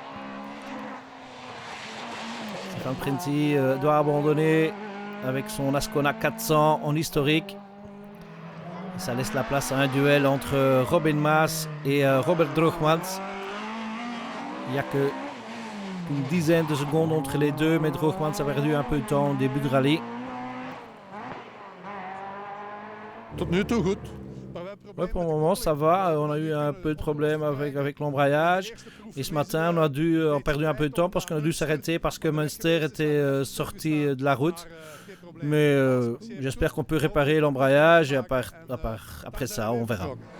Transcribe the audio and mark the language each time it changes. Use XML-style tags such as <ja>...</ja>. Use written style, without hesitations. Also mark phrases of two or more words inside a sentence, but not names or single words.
<fr>Stéphane Printi doit abandonner avec son Ascona 400 en historique. Et ça laisse la place à un duel entre Robin Maas et Robert Droogmans. Il n'y a qu'une dizaine de secondes entre les deux, mais Droogmans a perdu un peu de temps au début de rallye.</fr> <nl>Tot nu toe goed.</nl> <fr>Ouais, pour le moment, ça va. On a eu un peu de problème avec l'embrayage. Et ce matin, on a perdu un peu de temps parce qu'on a dû s'arrêter parce que Münster était sorti de la route. Mais j'espère qu'on peut réparer l'embrayage et après ça, on verra.</fr>